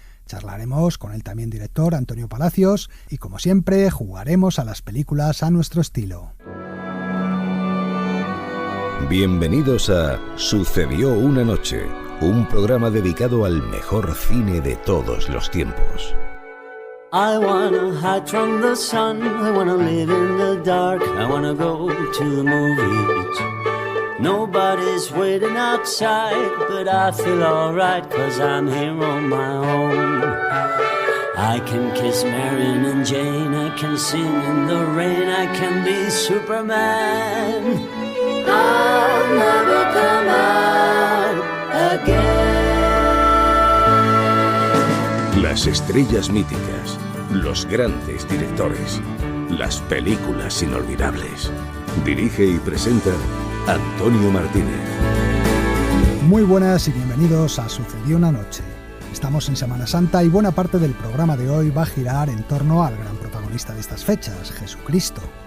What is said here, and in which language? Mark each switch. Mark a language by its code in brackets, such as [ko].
[es] Charlaremos con el también director Antonio Palacios y, como siempre, jugaremos a las películas a nuestro estilo. Bienvenidos a Sucedió una noche, un programa dedicado al mejor cine de todos los tiempos. [en] I wanna hide from the sun, I wanna live in the dark, I wanna go to the movies. Nobody's waiting outside, but I feel alright, 'cause I'm here on my own. I can kiss Marion and Jane, I can sing in the rain, I can be Superman. I'll never come out again. [es] Las estrellas míticas, los grandes directores, las películas inolvidables. Dirige y presenta Antonio Martínez. Muy buenas y bienvenidos a Sucedió una noche. Estamos en Semana Santa y buena parte del programa de hoy va a girar en torno al gran protagonista de estas fechas, Jesucristo.